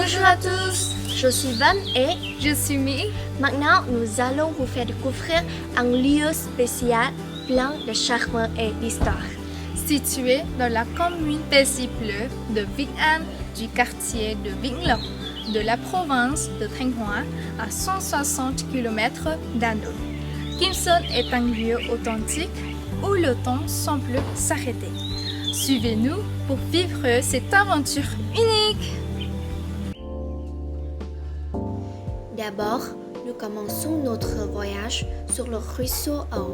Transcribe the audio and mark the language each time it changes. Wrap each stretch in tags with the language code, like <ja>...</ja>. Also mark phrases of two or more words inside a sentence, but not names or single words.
<fr>à tous, je suis Van et je suis Mi. Maintenant, nous allons vous faire découvrir un lieu spécial plein de charme et d'histoire. Situé dans la commune paisible de Vĩnh An du quartier de Vĩnh Long de la province de Thanh Hóa à 160 km d'Hanoi. Kim Sơn est un lieu authentique où le temps semble s'arrêter. Suivez-nous pour vivre cette aventure unique. D'abord, nous commençons notre voyage sur le ruisseau Ao.</fr>